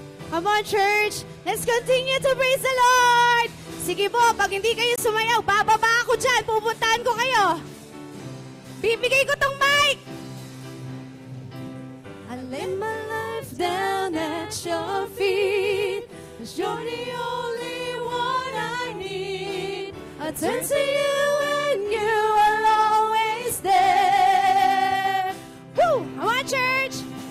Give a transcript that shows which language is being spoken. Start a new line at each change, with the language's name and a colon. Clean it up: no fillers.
English: Come on, church. Let's continue to praise the Lord.
Filipino: Sige po, pag hindi kayo sumayaw, bababa ako dyan, pupuntahan ko kayo. Bibigay ko tong mic.
English: I lay my life down at your feet, 'cause you're the only one I need. I turn to you and you are always there. Woo! Come on, church!